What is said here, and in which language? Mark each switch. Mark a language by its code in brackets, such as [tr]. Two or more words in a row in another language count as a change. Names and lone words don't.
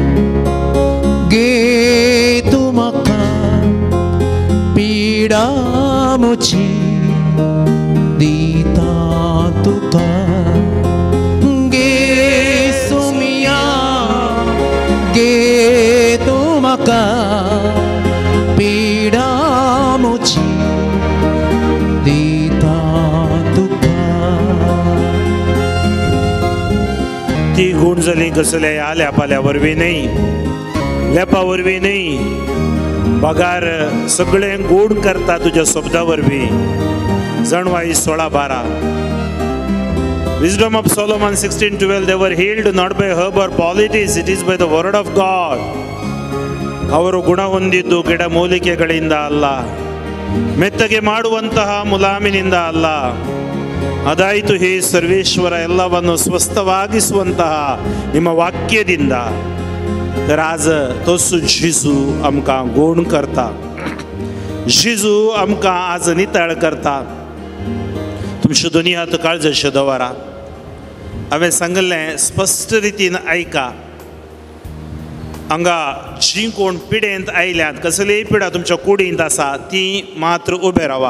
[kok] गे तूं म्हाका पीडा म्हजी दिता तुका गे सुमिया गे तूं म्हाका पीडा म्हजी दिता तुका ती गूण जाली कसल्या ह्या लेपाल्या वरवीं न्ही, लेपा वरवीं न्ही, पगार सगळें गोड करता तुज्या शब्दा वरवीं. जणवाई 16:12. [en] Wisdom of Solomon 16:12. They were healed not by herb or politics, it is by the word of God. [kn] ಅವರು ಗುಣ ಹೊಂದಿದ್ದು ಗಿಡ ಮೂಲಿಕೆಗಳಿಂದ ಅಲ್ಲ, ಮೆತ್ತಗೆ ಮಾಡುವಂತಹ ಮುಲಾಮಿನಿಂದ ಅಲ್ಲ. ಅದಾಯಿತು ಹೇ ಸರ್ವೇಶ್ವರ, ಎಲ್ಲವನ್ನು ಸ್ವಸ್ಥವಾಗಿಸುವಂತಹ ನಿಮ್ಮ ವಾಕ್ಯದಿಂದ. [kok] तर आज तोच जेजू आमकां गोड करता, जेजू आमकां आज नितळ करता. तुमचे दोनी हात काळजाचे दवरा. हांवें सांगलें स्पश्ट रितीन ऐका. हांगा जी कोण पिडेंत आयल्यात, कसलीय पिडा तुमच्या कुडींत आसा ती मात्र उबे रावा.